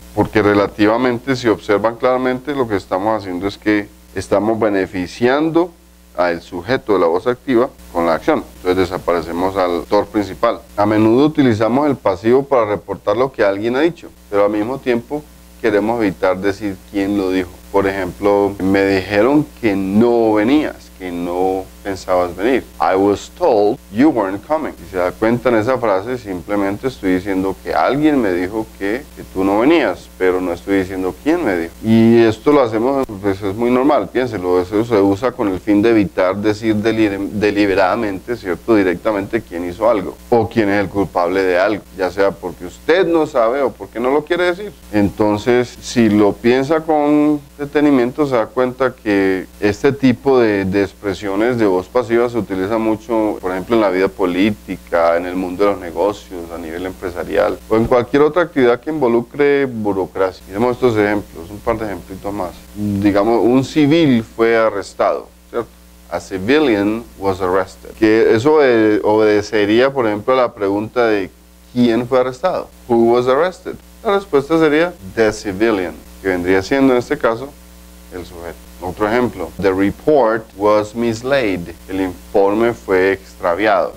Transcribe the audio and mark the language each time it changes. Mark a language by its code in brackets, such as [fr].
[es] Porque relativamente, si observan claramente, lo que estamos haciendo es que estamos beneficiando al sujeto de la voz activa con la acción. Entonces desaparecemos al autor principal. A menudo utilizamos el pasivo para reportar lo que alguien ha dicho, pero al mismo tiempo queremos evitar decir quién lo dijo. Por ejemplo, me dijeron que no venías, que no pensabas venir. [en] I was told you weren't coming. [es] Si se da cuenta en esa frase, simplemente estoy diciendo que alguien me dijo que tú no venías, pero no estoy diciendo quién me dijo. Y esto lo hacemos, pues es muy normal, piénselo, eso se usa con el fin de evitar decir deliberadamente, ¿cierto? Directamente quién hizo algo o quién es el culpable de algo, ya sea porque usted no sabe o porque no lo quiere decir. Entonces, si lo piensa con detenimiento, se da cuenta que este tipo de expresiones de voz pasiva se utiliza mucho, por ejemplo, en la vida política, en el mundo de los negocios, a nivel empresarial o en cualquier otra actividad que involucre burocracia. Miremos estos ejemplos, un par de ejemplitos más. Digamos, un civil fue arrestado, ¿cierto? [en] A civilian was arrested. [es] Que eso obedecería, por ejemplo, a la pregunta de ¿quién fue arrestado? [en] Who was arrested? [es] La respuesta sería [en] the civilian, [es] que vendría siendo en este caso el sujeto. Otro ejemplo, [en] the report was mislaid. [es] El informe fue extraviado.